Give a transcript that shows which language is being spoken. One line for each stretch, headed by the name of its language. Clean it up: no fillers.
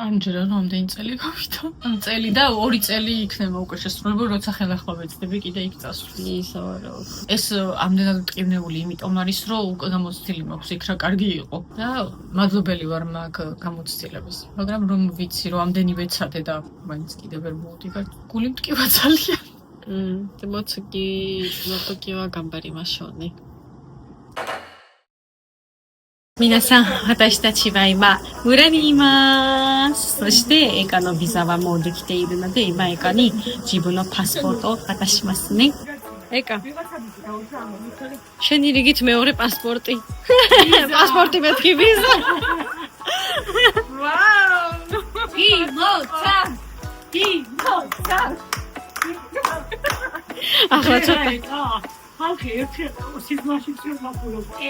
Georgian: ამჯერად რამდენი წელი გავიდა? ამ წელი და 2 წელი იქნება უკვე შესრულებული, როცა ხელახლა ვეცდები კიდე იქ წასვლა. ისორო. ეს ამდენად მტკივნეული იმიტომ არის, რომ უკვე გამოცდილი მაქვს იქ რა კარგი იყო და მადლობელი ვარ მაგ გამოცდილებას. მაგრამ რომ ვიცი, რომ ამდენი ვეცადე და მაინც კიდე ვერ მოვდივარ, გული მტკივა ძალიან.
Japanese: でも次の時は頑張りましょうね。皆さん、私たちは今、村にいます。そして、エカのビザはもうできているので、今エカに自分のパスポートを渡しますね。エカ。
Georgian: შენი რიგით მეორე პასპორტი. პასპორტი მეთქი ვიზა. ვაუ! იმოცა! ახლა ცოტა ხალხი ერთი სიზმაში შეგვაყოლო.